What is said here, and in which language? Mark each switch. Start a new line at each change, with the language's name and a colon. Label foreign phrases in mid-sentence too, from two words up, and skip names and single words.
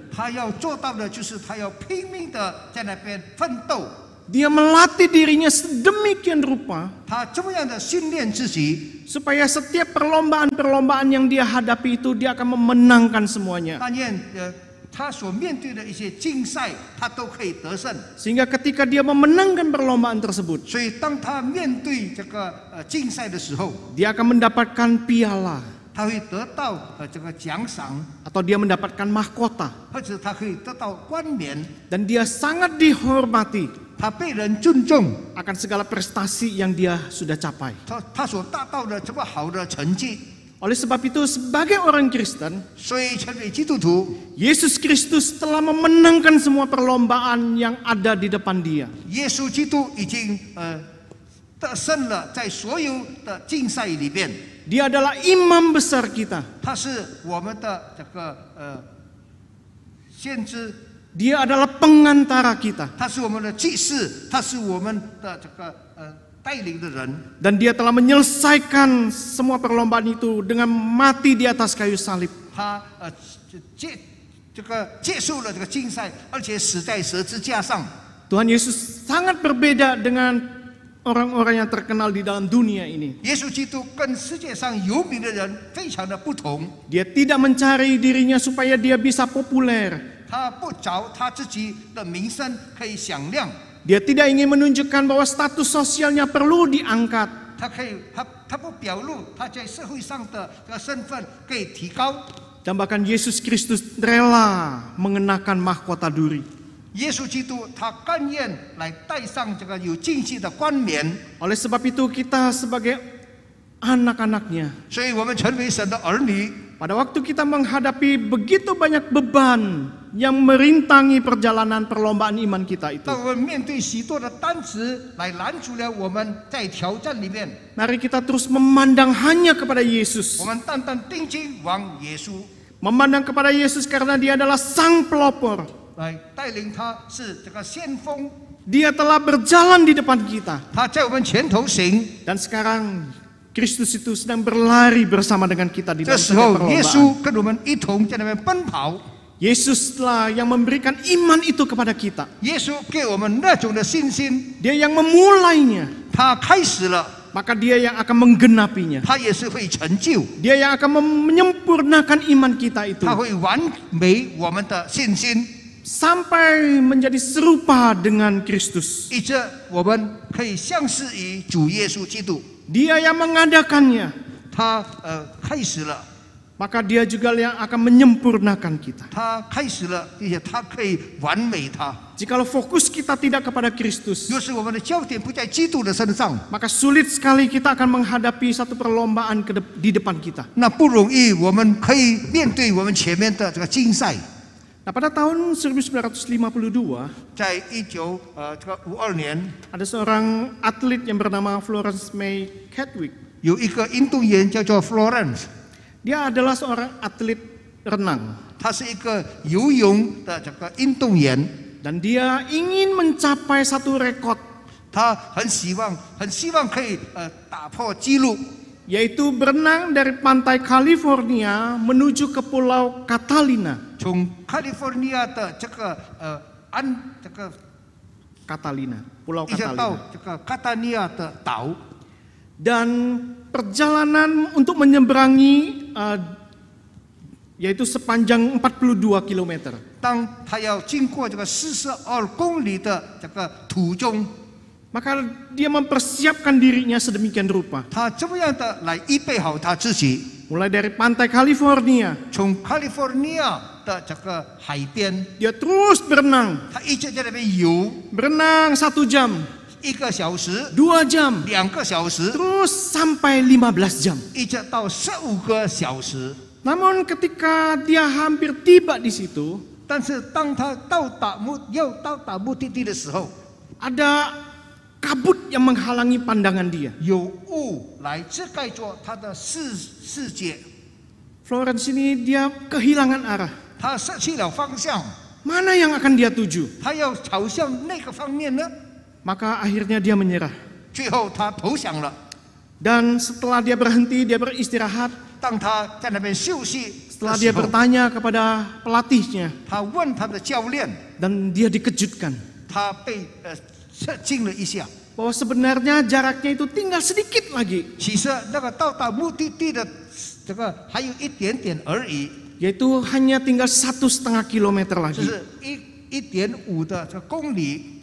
Chinese: 他要做到的就是他要拼命的在那边奋斗，
Indonesian: Dia melatih dirinya sedemikian rupa
Chinese: 他这么样的训练自己，
Indonesian: supaya setiap perlombaan-perlombaan yang dia hadapi itu dia akan memenangkan semuanya.
Chinese: 但愿他所面对的一些竞赛，他都可以得胜。
Indonesian: Sehingga ketika dia memenangkan perlombaan tersebut,
Chinese: 所以当他面对这个竞赛的时候，
Indonesian: dia akan mendapatkan piala
Chinese: 他会得到这个奖赏，
Indonesian: atau dia mendapatkan mahkota
Chinese: 或者他可以得到冠冕，
Indonesian: dan dia sangat dihormati
Chinese: 他被人尊重，
Indonesian: akan segala prestasi yang dia sudah capai.
Chinese: 他所达到的这么好的成绩。
Indonesian: Oleh sebab itu sebagai orang Kristen,
Chinese: 所以成为基督徒，
Indonesian: Yesus Kristus telah memenangkan semua perlombaan yang ada di depan dia.
Chinese: 耶稣基督已经得胜了，在所有的竞赛里边，
Indonesian: Dia adalah imam besar kita.
Chinese: 他是我们的这个先知，
Indonesian: Dia adalah pengantara kita.
Chinese: 他是我们的祭司，他是我们的这个带领的人，
Indonesian: Dan dia telah menyelesaikan semua perlombaan itu dengan mati di atas kayu salib.
Chinese: 他接受了这个竞赛，而且死在十字架上。
Indonesian: Tuhan Yesus sangat berbeda dengan orang-orang yang terkenal di dalam dunia ini.
Chinese: 耶稣基督跟世界上有名的人非常的不同，
Indonesian: Dia tidak mencari dirinya supaya dia bisa populer.
Chinese: 他不找他自己的名声可以响亮。
Indonesian: Dia tidak ingin menunjukkan bahwa status sosialnya perlu diangkat.
Chinese: 他不表露他在社会上的这个身份可以提高。
Indonesian: Dan bahkan Yesus Kristus rela mengenakan mahkota duri.
Chinese: 耶稣基督他甘愿来戴上这个有竞技的冠冕，
Indonesian: Oleh sebab itu kita sebagai anak-anaknya,
Chinese: 所以我们成为神的儿女。
Indonesian: pada waktu kita menghadapi begitu banyak beban yang merintangi perjalanan perlombaan iman kita itu,
Chinese: 当我们面对许多的担子来拦阻了我们在挑战里面，
Indonesian: mari kita terus memandang hanya kepada Yesus.
Chinese: 我们单单定睛往耶稣，
Indonesian: Memandang kepada Yesus karena dia adalah sang pelopor.
Chinese: 来带领他是这个先锋，
Indonesian: Dia telah berjalan di depan kita.
Chinese: 他在我们前头行。
Indonesian: Dan sekarang Kristus itu sedang berlari bersama dengan kita di
Chinese: 这
Indonesian: dalam
Chinese: 时
Indonesian: setiap
Chinese: 候，耶
Indonesian: perlombaan.
Chinese: 稣跟我们一同在那边奔跑。
Indonesian: Yesuslah yang memberikan iman itu kepada kita.
Chinese: 耶稣给我们那种的信心，
Indonesian: Dia yang memulainya,
Chinese: 他开始了，
Indonesian: maka dia yang akan menggenapinya.
Chinese: 他也是会成就，
Indonesian: Dia yang akan menyempurnakan iman kita itu
Chinese: 他会完美我们的信心，
Indonesian: sampai menjadi serupa dengan Kristus.
Chinese: 以致我们可以相似于主耶稣基督。
Indonesian: Dia yang mengadakannya,
Chinese: 他开始了，
Indonesian: maka dia juga yang akan menyempurnakan kita.
Chinese: 他开始了，并且他可以完美他。
Indonesian: Jikalau fokus kita tidak kepada Kristus,
Chinese: 若是我们的焦点不在基督的身上，
Indonesian: maka sulit sekali kita akan menghadapi satu perlombaan di depan kita.
Chinese: 那不容易，我们可以面对我们前面的这个竞赛。
Indonesian: Nah, pada tahun 1952,
Chinese: 在1952年，
Indonesian: ada seorang atlet yang bernama Florence May Chadwick.
Chinese: 有一个运动员叫做 Florence，
Indonesian: Dia adalah seorang atlet renang.
Chinese: 他是一个游泳的这个运动员，
Indonesian: Dan dia ingin mencapai satu rekod,
Chinese: 他很希望可以打破纪录，
Indonesian: yaitu berenang dari pantai California menuju ke Pulau Catalina.
Chinese: 从 California 的这个
Indonesian: Catalina, Pulau
Chinese: 一直到 Catalina. 这个卡塔尼亚的岛，
Indonesian: Dan perjalanan untuk menyeberangi yaitu sepanjang 42 km.
Chinese: 当他要经过这个42公里的这个途中，
Indonesian: Maka dia mempersiapkan dirinya sedemikian rupa.
Chinese: 他这么样的来预备好他自己，
Indonesian: Mulai dari pantai California,
Chinese: 从 California 的这个海边，
Indonesian: dia terus berenang.
Chinese: 他一直在那边游
Indonesian: Berenang 1 jam,
Chinese: 1 个小时、
Indonesian: 2 jam,
Chinese: 2个小时，
Indonesian: terus sampai 15 jam.
Chinese: 一直到15个小时。
Indonesian: Namun ketika dia hampir tiba di situ,
Chinese: 但是当他要到达目的地的时候，
Indonesian: ada kabut yang menghalangi pandangan dia.
Chinese: 有雾来遮盖着他的世界，
Indonesian: Florence ini dia kehilangan arah.
Chinese: 他失去了方向，
Indonesian: Mana yang akan dia tuju?
Chinese: 他要朝向那个方面呢？
Indonesian: Maka akhirnya dia menyerah.
Chinese: 最后他投降了。
Indonesian: Dan setelah dia berhenti, dia beristirahat.
Chinese: 当他在那边休息
Indonesian: Setelah
Chinese: 的
Indonesian: dia
Chinese: 时候，
Indonesian: bertanya kepada pelatihnya,
Chinese: 他问他的教练，
Indonesian: dan dia dikejutkan
Chinese: 他被震惊了一下。
Indonesian: bahwa sebenarnya jaraknya itu tinggal sedikit lagi,
Chinese: 其实那个到达目的地的这个还有一点点而已，
Indonesian: yaitu hanya tinggal 1,5 kilometer
Chinese: 就
Indonesian: lagi.
Chinese: 是1.5的这个公里。